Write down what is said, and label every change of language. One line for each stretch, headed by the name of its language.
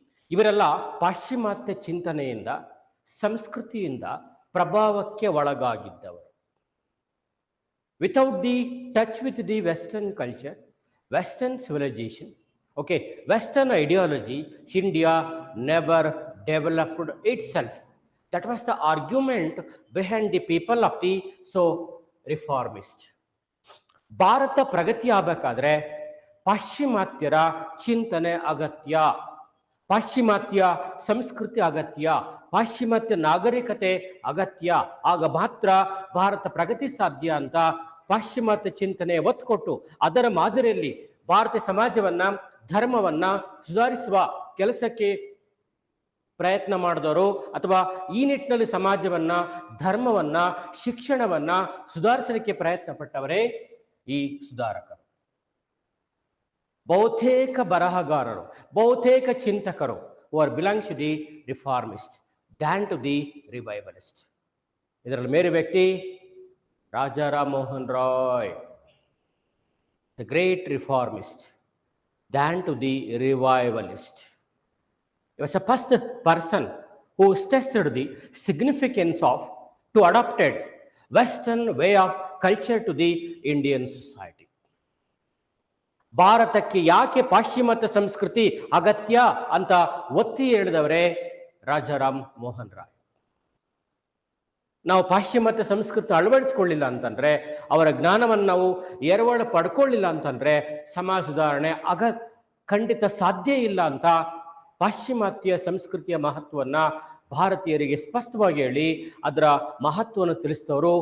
Kannada: ಇವರೆಲ್ಲ ಪಾಶ್ಚಿಮಾತ್ಯ ಚಿಂತನೆಯಿಂದ, ಸಂಸ್ಕೃತಿಯಿಂದ ಪ್ರಭಾವಕ್ಕೆ ಒಳಗಾಗಿದ್ದವರು.
English: Without the touch with the western culture, western civilisation, okay, Western ideology, India never developed itself. That was the argument behind the people of the reformist.
Kannada: Bharat ಪ್ರಗತಿ ಆಗಬೇಕಾದ್ರೆ ಪಾಶ್ಚಿಮಾತ್ಯರ ಚಿಂತನೆ ಅಗತ್ಯ, ಪಾಶ್ಚಿಮಾತ್ಯ ಸಂಸ್ಕೃತಿ ಅಗತ್ಯ, ಪಾಶ್ಚಿಮಾತ್ಯ ನಾಗರಿಕತೆ ಅಗತ್ಯ. ಆಗ ಮಾತ್ರ ಭಾರತ ಪ್ರಗತಿ ಸಾಧ್ಯ ಅಂತ ಪಾಶ್ಚಿಮಾತ್ಯ ಚಿಂತನೆ ಒತ್ತು ಕೊಟ್ಟು ಅದರ ಮಾದರಿಯಲ್ಲಿ ಭಾರತೀಯ ಸಮಾಜವನ್ನ, ಧರ್ಮವನ್ನ ಸುಧಾರಿಸುವ ಕೆಲಸಕ್ಕೆ ಪ್ರಯತ್ನ ಮಾಡಿದವರು, ಅಥವಾ ಈ ನಿಟ್ಟಿನಲ್ಲಿ ಸಮಾಜವನ್ನ, ಧರ್ಮವನ್ನ, ಶಿಕ್ಷಣವನ್ನ ಸುಧಾರಿಸಲಿಕ್ಕೆ ಪ್ರಯತ್ನ ಪಟ್ಟವರೇ ಈ ಸುಧಾರಕರು. ಬಹುತೇಕ ಬರಹಗಾರರು, ಬಹುತೇಕ ಚಿಂತಕರು
English: who are belongs to the reformist than to the revivalist.
Kannada: ಇದರಲ್ಲಿ ಮೇರೆ ವ್ಯಕ್ತಿ
English: Rajaram Mohan Roy, the great reformist, than to the revivalist. He was the first person who stressed the significance of to adopted Western way of culture to the Indian society.
Kannada: ಭಾರತಕ್ಕೆ ಯಾಕೆ ಪಾಶ್ಚಿಮಾತ್ಯ ಸಂಸ್ಕೃತಿ ಅಗತ್ಯ ಅಂತ ಒತ್ತಿ ಹೇಳಿದವರೇ ರಾಜಾರಾಮ್ ಮೋಹನ್ ರಾಯ್. ನಾವು ಪಾಶ್ಚಿಮಾತ್ಯ ಸಂಸ್ಕೃತಿ ಅಳವಡಿಸ್ಕೊಳ್ಳಿಲ್ಲ ಅಂತಂದ್ರೆ, ಅವರ ಜ್ಞಾನವನ್ನು ನಾವು ಎರವಳು ಪಡ್ಕೊಳ್ಳಿಲ್ಲ ಅಂತಂದ್ರೆ ಸಮಾಜ ಸುಧಾರಣೆ ಖಂಡಿತ ಸಾಧ್ಯ ಇಲ್ಲ ಅಂತ ಪಾಶ್ಚಿಮಾತ್ಯ ಸಂಸ್ಕೃತಿಯ ಮಹತ್ವವನ್ನ ಭಾರತೀಯರಿಗೆ ಸ್ಪಷ್ಟವಾಗಿ ಹೇಳಿ ಅದರ ಮಹತ್ವವನ್ನು ತಿಳಿಸಿದವರು.